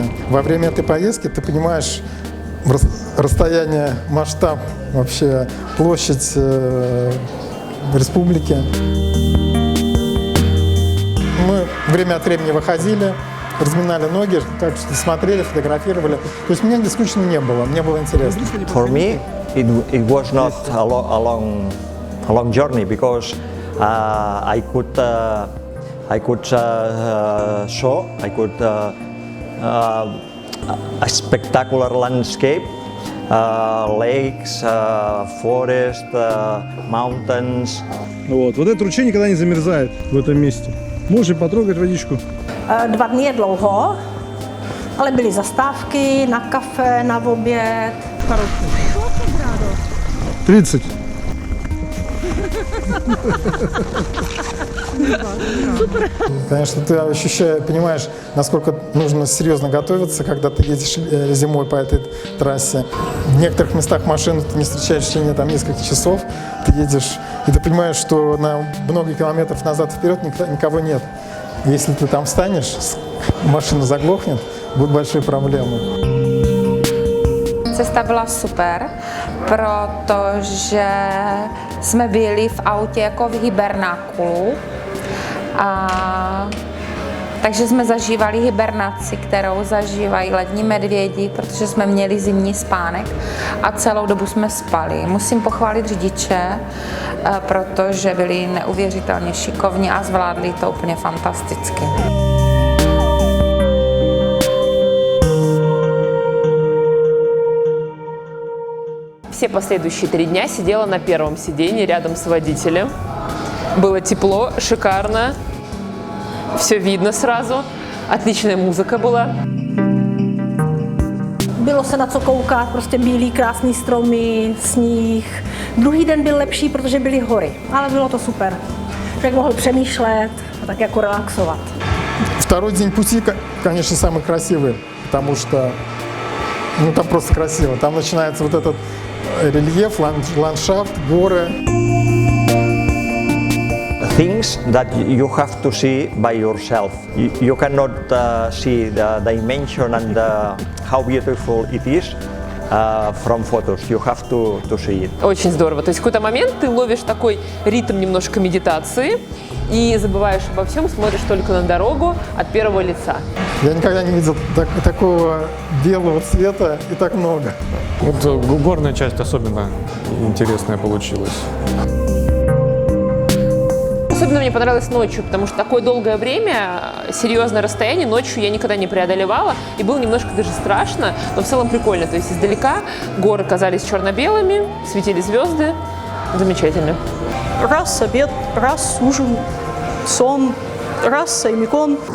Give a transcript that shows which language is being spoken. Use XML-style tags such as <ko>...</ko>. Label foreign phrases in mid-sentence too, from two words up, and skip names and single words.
<ru>Во время этой поездки ты понимаешь расстояние, масштаб, вообще площадь республики. Мы время от времени выходили, разминали ноги, так что смотрели, фотографировали. То есть мне скучно не было, мне было интересно.</ru> <en>For me, it was not a long journey because I could show a spectacular landscape, lakes, forest, mountains.</en> <ru>Вот этот ручей никогда не замерзает в этом месте. Можешь потрогать водичку.</ru> <cs>2 dny je dlouho, ale byly zastávky na kafe, na oběd. 30.</cs> <ru>Конечно, ты понимаешь, насколько нужно серьезно готовиться, когда ты едешь зимой по этой трассе. В некоторых местах машину ты не встречаешь в течение нескольких часов. Ты едешь, и ты понимаешь, что на много километров назад и вперед никого нет. Если ты там встанешь, машина заглохнет, будут большие проблемы.</ru> <cs>Cesta byla super, protože jsme byli v autě jako v hibernákulu. Takže jsme zažívali hibernaci, kterou zažívají lední medvědi, protože jsme měli zimní spánek a celou dobu jsme spali. Musím pochválit řidiče, protože byli neuvěřitelně šikovní a zvládli to úplně fantasticky.</cs> <ru>Все последующие 3 дня сидела на первом сиденье рядом с водителем. Было тепло, шикарно, все видно сразу, отличная музыка была.</ru> <cs>Bylo se na co koukat, prostě bílý, krásný stromy, sníh. Druhý den byl lepší, protože byly hory, ale bylo to super. Člověk mohl přemýšlet a tak jako relaxovat.</cs> <ru>Второй день пути, конечно, самый красивый, потому что там просто красиво. Там начинается вот этот рельеф, ландшафт, горы.</ru> <en>Things that you have to see by yourself. You cannot see the dimension and how beautiful it is from photos. You have to see it.</en> <ru>Очень здорово. То есть в какой-то момент ты ловишь такой ритм немножко медитации и забываешь обо всем, смотришь только на дорогу от первого лица. Я никогда не видел такого белого цвета и так много. Вот горная часть особенно интересная получилась. Особенно мне понравилось ночью, потому что такое долгое время, серьезное расстояние ночью я никогда не преодолевала, и было немножко даже страшно, но в целом прикольно. То есть издалека горы казались черно-белыми, светили звезды, замечательно. Раз обед, раз ужин, сон, раз Саймикон.</ru>